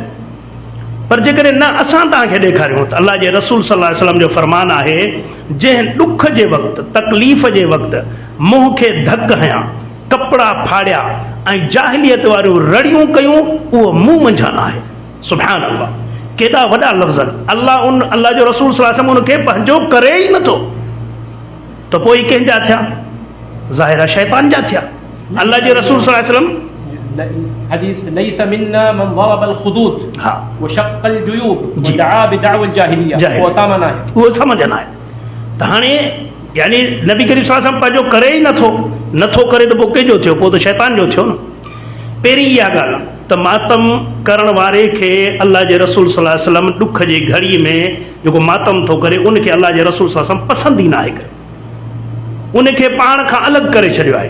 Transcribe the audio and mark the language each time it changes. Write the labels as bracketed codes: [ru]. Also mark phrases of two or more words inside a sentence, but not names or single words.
[sd] पर जेकॾहिं न असां तव्हांखे ॾेखारियूं त अल्लाह जे रसूल [ar] صلى الله عليه وسلم [sd] जो फरमान आहे, जंहिं ॾुख जे वक़्तु, तकलीफ़ जे वक़्तु मुंहं खे धक हया, कपिड़ा फाड़िया ऐं जाहिलियत वारियूं रड़ियूं कयूं, उहो मुंहुं मंझान आहे। [ar] سبحان الله, [sd] केॾा वॾा लफ़्ज़ आहिनि। अल्लाह जो रसूल [ar] صلى الله عليه وسلم [sd] उनखे पंहिंजो करे ई नथो, त पोइ कंहिंजा थिया? ज़ाहिरा शैतान जा थिया। अल्लाह जे रसूल [ar] صلى الله عليه وسلم हदीस ليس منا من ضرب الخدود وشق الجيوب ودعا بدعوى الجاهلية, [sd] वो सामान आहे, उहो समझना आहे। त हाणे यानी नबी करीम [ar] صلى الله عليه وسلم [sd] पंहिंजो करे ई नथो करे, त पोइ कंहिंजो थियो? पोइ त शैतान जो थियो न। पहिरीं इहा ॻाल्हि त मातम करण वारे खे अल्लाह जे रसूल [ar] صلى الله عليه وسلم [sd] ॾुख जी घड़ी में जेको मातम थो करे, उनखे अल्लाह जे रसूल [ar] صلى الله عليه وسلم [sd] पसंदि ई न आहे करे, उनखे पाण खां अलॻि करे छॾियो आहे।